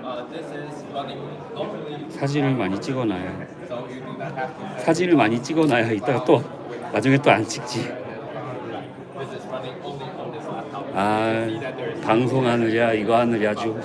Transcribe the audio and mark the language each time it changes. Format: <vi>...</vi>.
<en>This is running normally.</en> <ko>사진을 많이 찍어놔요.</ko> <en>So you do not have to.</en> <ko>사진을 많이 찍어놔야 이따가 또 나중에 또 안 찍지.</ko> <en>This is running only on this laptop.</en> <ko>아, 방송하느냐 이거 하느냐 아주.</ko>